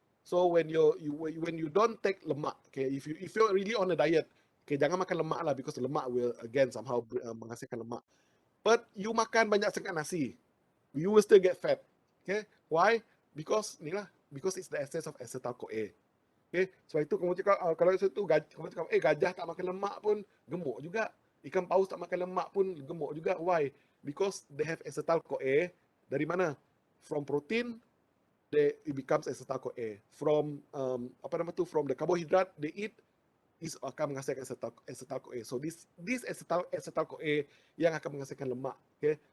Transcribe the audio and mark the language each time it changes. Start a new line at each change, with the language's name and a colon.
English: So when you don't take lemak, okay, if you're really on a diet, okay,
Malay: jangan makan lemak lah,
English: because lemak will again somehow
Malay: menghasilkan lemak.
English: But you
Malay: makan banyak sangat nasi,
English: you will still get fat. Okay, why? Because
Malay: ni lah,
English: because it's the excess of acetyl-CoA.
Malay: Okay, sebab itu kamu cakap kalau itu kamu cakap gajah tak makan lemak pun gemuk juga, ikan paus tak makan lemak pun gemuk juga.
English: Why? Because they have acetyl-CoA.
Malay: Dari mana?
English: From protein, it becomes acetyl-CoA. From from the carbohydrate they eat, is
Malay: akan menghasilkan
English: acetyl-CoA. So this acetyl-CoA
Malay: yang akan menghasilkan lemak.
English: Okay?